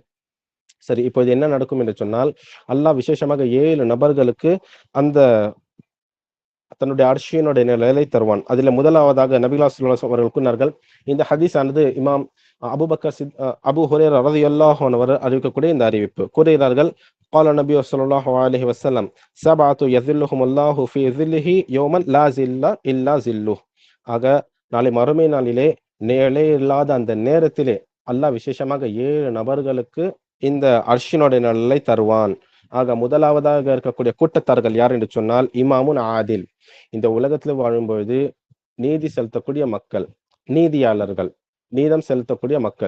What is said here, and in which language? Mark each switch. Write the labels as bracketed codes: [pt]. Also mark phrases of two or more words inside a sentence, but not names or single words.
[ta] சரி, இப்போது என்ன நடக்கும் என்று சொன்னால், அல்லாஹ் விசேஷமாக 7 நபர்களுக்கு அந்த தன்னுடைய அர்ஷியினுடைய நிலையை தருவான். அதில் முதலாவதாக நபிகளார் [ar] صلى الله عليه وسلم [ta] அவர்கள் கூறினார்கள். இந்த ஹதீஸ் ஆனது இமாம் அபூ ஹுரைரா [ar] رضي الله عنه [ta] அவர்கள் அறிவிக்கக்கூடிய இந்த அறிவிப்பு. கூறுகிறார்கள், [ar] قال النبي صلى الله عليه وسلم سبعة يظلهم الله في ظله يوما لا ظل إلا ظله. [ta] ஆக நாளை மறுமை நாளிலே நிழலே இல்லாத அந்த நேரத்திலே அல்லாஹ் விசேஷமாக 7 நபர்களுக்கு இந்த அர்ஷினுடைய நிழலை தருவான். ஆக முதலாவதாக இருக்கக்கூடிய கூட்டத்தார்கள் யார் என்று சொன்னால் [ar] إمام عادل. [ta] இந்த உலகத்துல வாழும்பொழுது நீதி செலுத்தக்கூடிய மக்கள், நீதியாளர்கள், நீதம் செலுத்தக்கூடிய மக்கள்.